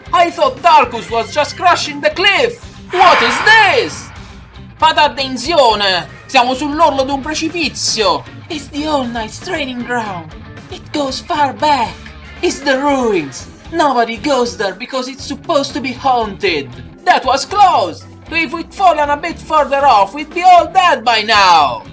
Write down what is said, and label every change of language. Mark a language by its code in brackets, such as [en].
[en] I thought Tarkus was just crashing the cliff! What is this? [it] Fate attenzione! Siamo sull'orlo di un precipizio! [en] It's the All Night's training ground! It goes far back! It's the ruins! Nobody goes there because it's supposed to be haunted! That was close! If we'd fallen a bit further off, we'd be all dead by now!